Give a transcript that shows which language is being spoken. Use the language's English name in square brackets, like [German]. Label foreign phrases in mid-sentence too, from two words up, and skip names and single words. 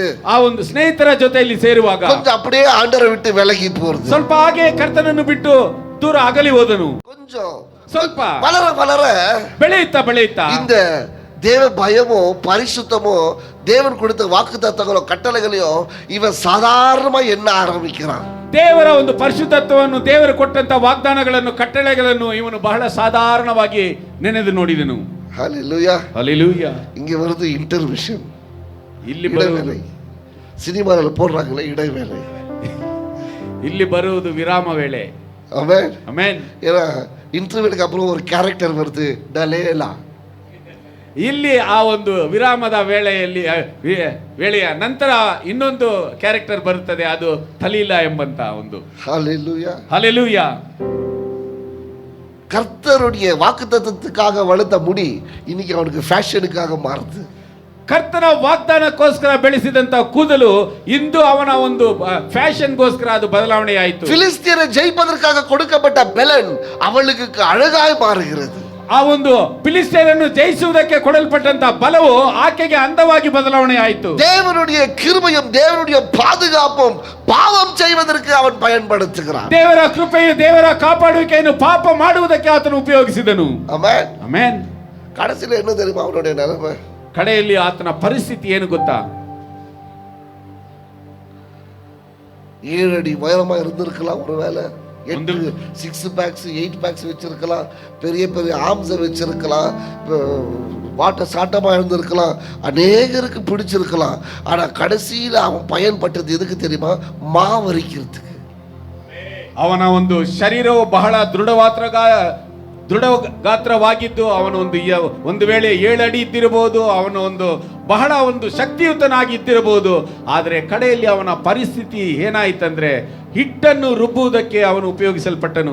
[Kannada] ಆ ಒಂದು ಸ್ನೇಹಿತರ ಜೊತೆಯಲ್ಲಿ ಸೇರುವಾಗ [Tamil] கொஞ்சம் அப்படியே ஆண்டவரை விட்டு விலகி போறது. [Kannada] ಸ್ವಲ್ಪ ಹಾಗೆ ಕರ್ತನನ್ನು ಬಿಟ್ಟು ದೂರ ಅಗಲಿ ಹೋದನು. [Tamil] கொஞ்சம் [Kannada] ಸ್ವಲ್ಪ [Tamil] வளர வளர [Kannada] ಬೆಳೆಯುತ್ತಾ [Tamil] இந்த தேவ பயமோ பரிசுத்தமோ தேவன் கொடுத்த வாக்குத்தத்தங்களோ கட்டளைகளையோ இவன் சாதாரணமா எண்ண ஆரம்பிக்கிறான். [Kannada] ದೇವರ ಒಂದು ಪರಿಶುದ್ಧತ್ವವನ್ನು, ದೇವರು ಕೊಟ್ಟಂತ ವಾಗ್ದಾನಗಳನ್ನು, ಕಟ್ಟಳೆಗಳನ್ನು ಇವನು ಬಹಳ ಸಾಧಾರಣವಾಗಿ ನೆನೆದು ನೋಡಿದನು. [Tamil] ஹல்லேலூயா. [Kannada] ಹಲ್ಲೆಲೂಯಾ. [Tamil] இங்க வருது இன்டர்மிஷன். [Kannada] ಇಲ್ಲಿ [Tamil] இடைவேளை. சினிமாவில் போடுறாங்களே இடைவேளை. [Kannada] ಇಲ್ಲಿ ಬರುವುದು ವಿರಾಮ ವೇಳೆ. [Tamil] ஆமென். [Kannada] ಆಮೆನ್. [Tamil] ஏன்னா இன்டர்வியூக்கு அப்புறம் ஒரு கேரக்டர் வருது டலேலா. [Kannada] ಇಲ್ಲಿ ಆ ಒಂದು ವಿರಾಮದ ವೇಳೆಯಲ್ಲಿ ವೇಳೆಯ ನಂತರ ಇನ್ನೊಂದು ಕ್ಯಾರೆಕ್ಟರ್ ಬರುತ್ತದೆ, ಅದು ತಲೀಲ ಎಂಬಂತ ಒಂದು. [Tamil] ஹalleluya. [Kannada] ಹಲ್ಲೆಲೂಯಾ. [Tamil] கர்த்தருடைய வாக்குத்தத்தத்துக்காக வளர்த்த முடி இன்னைக்கு அவனுக்கு ஃபேஷனுக்காக மாறுது. [Kannada] ಕರ್ತನ ವಾಗ್ದಾನಕ್ಕೋಸ್ಕರ ಬೆಳೆಸಿದಂತ ಕೂದಲು ಇಂದು ಅವನ ಒಂದು ಫ್ಯಾಷನ್ಗೋಸ್ಕರ ಅದು ಬದಲಾವಣೆ ಆಯಿತು. [Tamil] பிலிஸ்தியரை ஜெயிப்பதற்காக கொடுக்கப்பட்ட பெலன் அவளுக்கு அழகாய் மாறுகிறது. [Kannada] ಆ ಒಂದು ಫಿಲಿಸ್ಟಿಯರನ್ನು ಜಯಿಸುವುದಕ್ಕೆ ಕೊಡಲ್ಪಟ್ಟಂತ ಬಲವು ಆಕೆಗೆ ಅಂದವಾಗಿ ಬದಲಾವಣೆ ಆಯಿತು. [Tamil] தேவனுடைய கிருபையும் தேவனுடைய பாதுகாப்பும் பாவம் செய்வதற்கு அவன் பயன்படுத்துகிறான். [Kannada] ದೇವರ ಕೃಪೆಯು ದೇವರ ಕಾಪಾಡುವಿಕೆಯನ್ನು ಪಾಪ ಮಾಡುವುದಕ್ಕೆ ಆತನು ಉಪಯೋಗಿಸಿದನು. [Tamil] ஆமென். [Kannada] ಆಮೆನ್. [Tamil] கடைசில என்ன தெரியுமா அவனுடைய நிலைமை? [Kannada] ಕಡೆಯಲ್ಲಿ ಆತನ ಪರಿಸ್ಥಿತಿ ಏನು ಗೊತ್ತಾ? [Tamil] 7 அடி உயரமா இருந்திருக்கலாம், ஒருவேளை 6 பேக்ஸ் 8 பேக்ஸ் வச்சிருக்கலாம், பெரிய பெரிய ஆர்ம்ஸ் வச்சிருக்கலாம், வாட்ட சாட்டமா இருந்திருக்கலாம், அநேகருக்கு பிடிச்சிருக்கலாம். ஆனா கடைசியில அவன் பயன்பட்டது எதுக்கு தெரியுமா? மாவரிக்கிறதுக்கு. [Kannada] ಅವನ ಒಂದು ಶರೀರವು ಬಹಳ ದೃಢಗಾತ್ರವಾಗಿದ್ದು ಅವನು ಒಂದು ವೇಳೆ 7 ಅಡಿ ಇದ್ದಿರಬಹುದು, ಅವನು ಬಹಳ ಶಕ್ತಿಯುತನಾಗಿ ಇದ್ದಿರಬಹುದು. ಆದರೆ ಕಡೆಯಲ್ಲಿ ಅವನ ಪರಿಸ್ಥಿತಿ ಏನಾಯ್ತಂದ್ರೆ ಹಿಟ್ಟನ್ನು ರುಬ್ಬುವುದಕ್ಕೆ ಅವನು ಉಪಯೋಗಿಸಲ್ಪಟ್ಟನು.